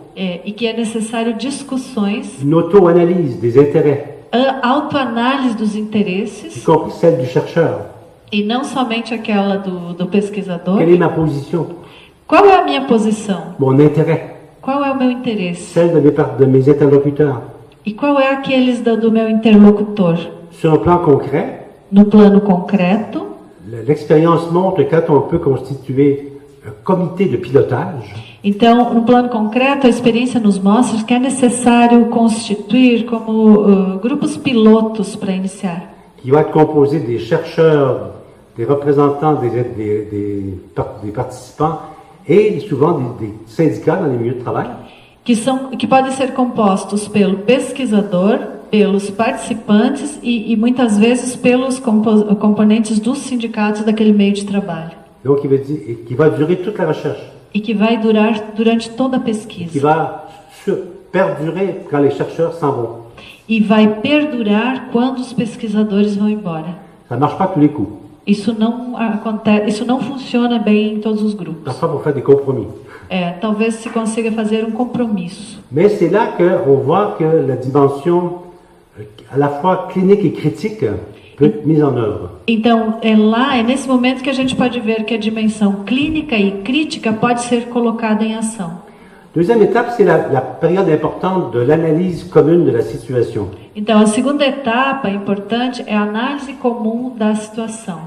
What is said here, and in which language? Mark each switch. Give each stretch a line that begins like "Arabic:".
Portuguese: E que é necessário discussões,
French: une auto-analyse des intérêts,
Portuguese: a autoanálise dos
French: y
Portuguese: interesses,
French: compris celle du chercheur.
Portuguese: e não somente aquela do pesquisador.
French: Quelle est ma position?
Portuguese: Qual é a minha posição?
French: Mon intérêt?
Portuguese: Qual é o meu interesse?
French: Celle de mes interlocuteurs?
Portuguese: E qual é aqueles do meu interlocutor?
French: Sur un plan concret,
Portuguese: No plano concreto,
French: l'expérience montre que quand on peut constituer un comité de pilotage,
Portuguese: Então, no plano concreto, a experiência nos mostra que é necessário constituir como grupos pilotos para iniciar.
French: Qui va être composé des chercheurs, des représentants des participants et souvent des syndicats dans les milieux de travail.
Portuguese: Que podem ser compostos pelo pesquisador, pelos participantes e muitas vezes pelos componentes dos sindicatos daquele meio de trabalho.
French: Donc, qui va durer toute la recherche.
Portuguese: E que vai durar durante toda a pesquisa.
French: Qui va perdurer quand les chercheurs s'en vont.
Portuguese: E vai perdurar quando os pesquisadores vão embora.
French: Ça ne marche pas tous les coups.
Portuguese: Isso não acontece, isso não funciona bem em todos os grupos.
French: Parfois, pour faire des compromis.
Portuguese: Talvez se consiga fazer um compromisso.
French: Mais c'est là qu'on voit que la dimension à la fois clinique et critique peut être mise en œuvre.
Portuguese: Então, é nesse momento que a gente pode ver que a dimensão clínica e crítica pode ser colocada em ação.
French: Deuxième étape, c'est la période importante de l'analyse commune de la situation.
Portuguese: Então, a segunda etapa importante é a análise comum da situação.